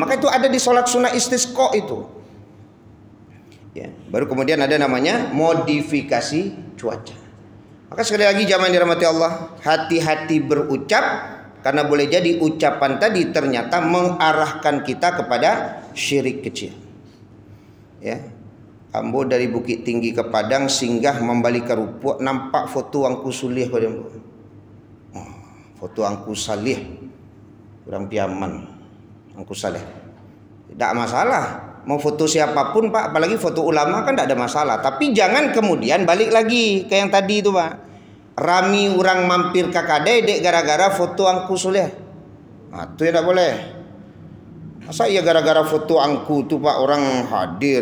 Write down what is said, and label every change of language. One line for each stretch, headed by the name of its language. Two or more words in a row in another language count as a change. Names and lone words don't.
Indonesian: Maka itu ada di sholat sunnah istisqa itu. Ya, baru kemudian ada namanya modifikasi cuaca. Maka sekali lagi jamaah dirahmati Allah, hati-hati berucap, karena boleh jadi ucapan tadi ternyata mengarahkan kita kepada syirik kecil. Ya,
Minangkabau: ambo dari Bukit Tinggi ke Padang singgah membalik ke Rupuk, nampak foto angku sulih pada ambo. Foto angku salih, orang piaman, angku salih,
Indonesian: tidak masalah. Mau foto siapapun, Pak, apalagi foto ulama kan tidak ada masalah. Tapi jangan kemudian balik lagi ke yang tadi itu, Pak.
Minangkabau: Rami orang mampir kakak dedek gara-gara foto angku soleh.
Indonesian: Nah, itu ya tidak boleh. Masa iya gara-gara foto angku tuh Pak orang hadir?